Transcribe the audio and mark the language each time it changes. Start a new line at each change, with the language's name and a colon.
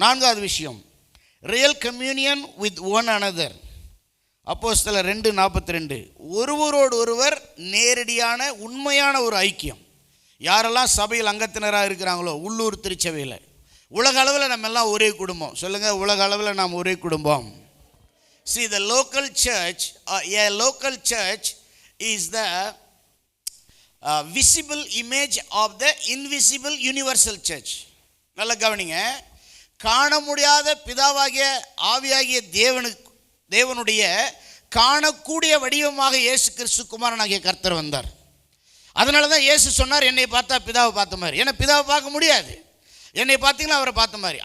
Tamil: 4வது விஷயம்,
English: Real communion with one another.
Tamil: அப்போஸ்தலர் 2:42, ஒருவரோடு ஒருவர் நேரடியான உண்மையான ஒரு ஐக்கியம். யாரெல்லாம் சபையில் அங்கத்தினராக இருக்கிறாங்களோ, உள்ளூர் திருச்சபையில் உலக அளவில் நம்ம எல்லாம் ஒரே குடும்பம். சொல்லுங்கள், உலக அளவில் நாம் ஒரே குடும்பம்.
English: See, the local church, a local church is the visible image of the invisible universal church.
Tamil: நல்ல கவனிங்க. காண முடியாத பிதாவாகிய ஆவியாகிய தேவனுடைய காணக்கூடிய வடிவமாக இயேசு கிறிஸ்து குமாரனாகிய கர்த்தர் வந்தார். அதனால தான் இயேசு சொன்னார், என்னை பார்த்தா பிதாவை பார்த்த மாதிரி. ஏன்னா பிதாவை பார்க்க முடியாது, என்னை பார்த்தீங்கன்னா அவரை பார்த்த மாதிரி.